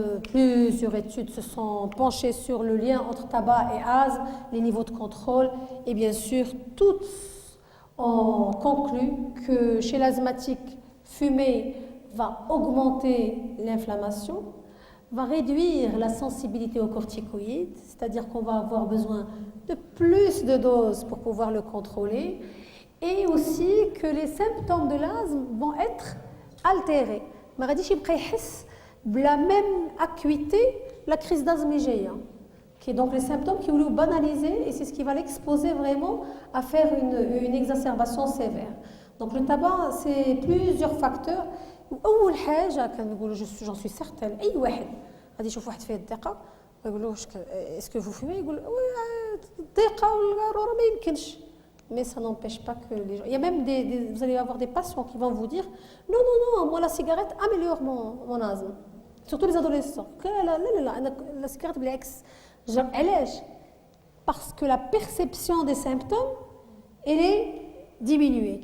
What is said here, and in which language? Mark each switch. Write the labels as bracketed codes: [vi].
[fr] Plusieurs études se sont penchées sur le lien entre tabac et asthme, les niveaux de contrôle, et bien sûr, toutes ont conclu que chez l'asthmatique, fumer va augmenter l'inflammation, va réduire la sensibilité aux corticoïdes, c'est-à-dire qu'on va avoir besoin de plus de doses pour pouvoir le contrôler, et aussi que les symptômes de l'asthme vont être altérés. [ar] ما غاديش يبقى يحس [fr] la même acuité la crise d'asthme qui est donc les symptômes qui vont banaliser et c'est ce qui va l'exposer vraiment à faire une exacerbation sévère. Donc le tabac, c'est plusieurs facteurs. [ar] أول حاجة كنقولوا [fr] j'en suis certaine [ar] أي واحد غادي يشوف واحد فيه الضيقة يقول له [fr] est-ce que vous fumez [ar] يقول الضيقة والقارورة ما يمكنش. [fr] Mais ça n'empêche pas que les gens... Il y a même vous allez avoir des patients qui vont vous dire non, moi la cigarette améliore mon asthme. Surtout les adolescents. La cigarette [ar] بالعكس. علاش؟ [fr] Parce que la perception des symptômes, elle est diminuée.